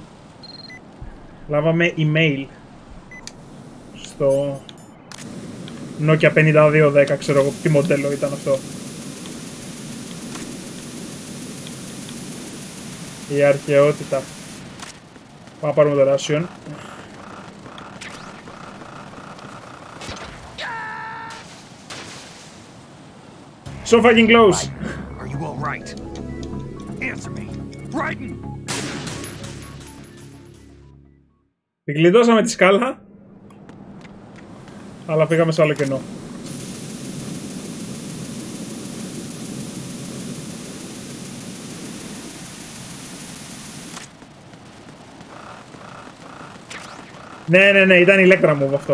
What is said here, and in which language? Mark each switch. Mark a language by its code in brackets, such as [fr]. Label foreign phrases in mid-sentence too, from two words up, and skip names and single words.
[el] Λάβαμε email στο Nokia 5210, ξέρω εγώ τι μοντέλο ήταν αυτό. Η αρχαιότητα. Πάμε να πάρουμε το Ration. [en] So fucking close. Are you all right? Answer me. Raiden. [el] Την κλειδώσαμε τη σκάλα, αλλά πήγαμε σε άλλο κενό. Ναι, ήταν η Ηλέκτρα μου αυτό.